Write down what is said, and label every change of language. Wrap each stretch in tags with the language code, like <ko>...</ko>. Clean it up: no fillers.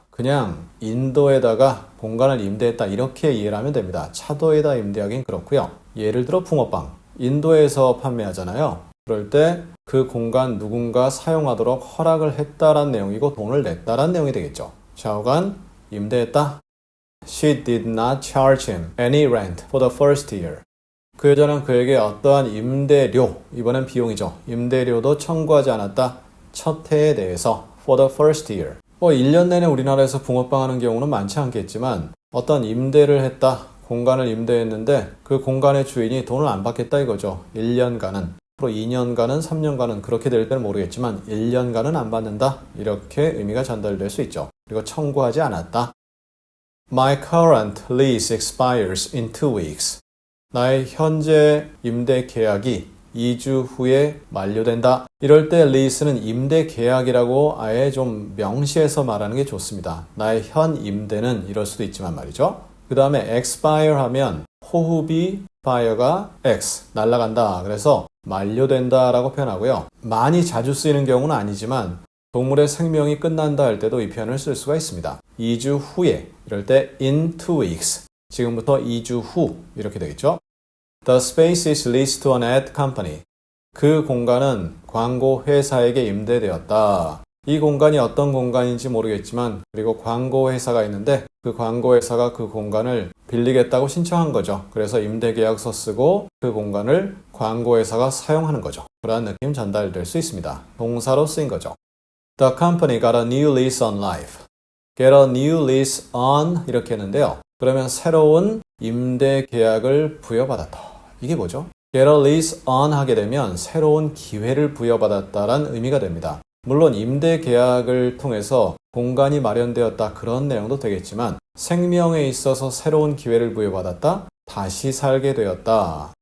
<ko>그냥 인도에다가 공간을 임대했다 이렇게 이해를 하면 됩니다. 차도에다 임대하긴 그렇고요. 예를 들어 붕어빵. 인도에서 판매하잖아요. 그럴 때 그 공간 누군가 사용하도록 허락을 했다라는 내용이고 돈을 냈다라는 내용이 되겠죠. 좌우간 임대했다.</ko> <en>She did not charge him any rent for the first year.</en> <ko>그 여자는 그에게 어떠한 임대료, 이번엔 비용이죠. 임대료도 청구하지 않았다. 첫 해에 대해서</ko> <en>for the first year.</en> <ko>1년 내내 우리나라에서 붕어빵 하는 경우는 많지 않겠지만 어떤 임대를 했다. 공간을 임대했는데 그 공간의 주인이 돈을 안 받겠다 이거죠. 1년간은. 앞으로 2년간은 3년간은 그렇게 될 때는 모르겠지만 1년간은 안 받는다. 이렇게 의미가 전달될 수 있죠. 그리고 청구하지 않았다.</ko> <en>My current lease expires in 2 weeks.</en> <ko>나의 현재 임대 계약이 2주 후에 만료된다. 이럴 때 lease는 임대 계약이라고 아예 좀 명시해서 말하는 게 좋습니다. 나의 현 임대는 이럴 수도 있지만 말이죠. 그 다음에 expire 하면 호흡이 expire가 x, 날아간다. 그래서 만료된다 라고 표현하고요. 많이 자주 쓰이는 경우는 아니지만 동물의 생명이 끝난다 할 때도 이 표현을 쓸 수가 있습니다. 2주 후에, 이럴 때</ko> <en>in 2 weeks.</en> <ko>지금부터 2주 후 이렇게 되겠죠.</ko> <en>The space is leased to an ad company.</en> <ko>그 공간은 광고 회사에게 임대되었다. 이 공간이 어떤 공간인지 모르겠지만 그리고 광고 회사가 있는데 그 광고 회사가 그 공간을 빌리겠다고 신청한 거죠. 그래서 임대계약서 쓰고 그 공간을 광고 회사가 사용하는 거죠. 그런 느낌 전달될 수 있습니다. 동사로 쓰인 거죠.</ko> <en>The company got a new lease on life. Get a new lease on</en> <ko>이렇게 했는데요. 그러면 새로운 임대 계약을 부여받았다. 이게 뭐죠?</ko> <en>Get a lease on</en> <ko>하게 되면 새로운 기회를 부여받았다라는 의미가 됩니다. 물론 임대 계약을 통해서 공간이 마련되었다 그런 내용도 되겠지만 생명에 있어서 새로운 기회를 부여받았다, 다시 살게 되었다.</ko>